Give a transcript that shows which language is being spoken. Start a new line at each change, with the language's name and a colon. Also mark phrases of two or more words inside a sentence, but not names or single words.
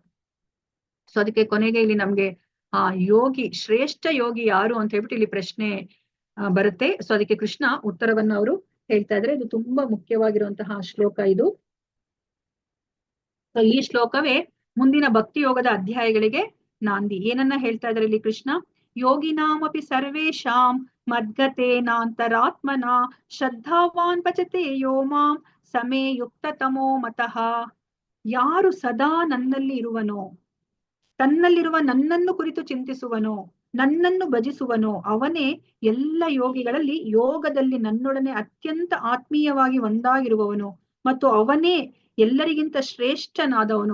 Kannada: ಸೊ ಅದಕ್ಕೆ ಕೊನೆಗೆ ಇಲ್ಲಿ ನಮ್ಗೆ ಆ ಯೋಗಿ, ಶ್ರೇಷ್ಠ ಯೋಗಿ ಯಾರು ಅಂತ ಹೇಳ್ಬಿಟ್ಟು ಇಲ್ಲಿ ಪ್ರಶ್ನೆ ಬರುತ್ತೆ. ಸೊ ಅದಕ್ಕೆ ಕೃಷ್ಣ ಉತ್ತರವನ್ನು ಅವರು ಹೇಳ್ತಾ ಇದ್ರೆ, ಇದು ತುಂಬಾ ಮುಖ್ಯವಾಗಿರುವಂತಹ ಶ್ಲೋಕ ಇದು. ಸೊ ಈ ಶ್ಲೋಕವೇ ಮುಂದಿನ ಭಕ್ತಿ ಯೋಗದ ಅಧ್ಯಾಯಗಳಿಗೆ ನಾಂದಿ. ಏನನ್ನ ಹೇಳ್ತಾ ಇದ್ದಾರೆ ಇಲ್ಲಿ ಕೃಷ್ಣ,
Sanskrit: ಯೋಗಿನಾಮಪಿ ಸರ್ವೇಷಾಂ ಮದ್ಗತೇನಾಂತರಾತ್ಮನ ಶ್ರದ್ಧಾವಾನ್ ಭಜತೆ ಯೋ ಮಾಂ ಸಮೇ ಯುಕ್ತ ತಮೋ ಮತಃ.
Kannada: ಯಾರು ಸದಾ ನನ್ನಲ್ಲಿ ಇರುವನೋ, ತನ್ನಲ್ಲಿರುವ ನನ್ನನ್ನು ಕುರಿತು ಚಿಂತಿಸುವನೋ, ನನ್ನನ್ನು ಭಜಿಸುವನೋ, ಅವನೇ ಎಲ್ಲ ಯೋಗಿಗಳಲ್ಲಿ ಯೋಗದಲ್ಲಿ ನನ್ನೊಡನೆ ಅತ್ಯಂತ ಆತ್ಮೀಯವಾಗಿ ಒಂದಾಗಿರುವವನು ಮತ್ತು ಅವನೇ ಎಲ್ಲರಿಗಿಂತ ಶ್ರೇಷ್ಠನಾದವನು.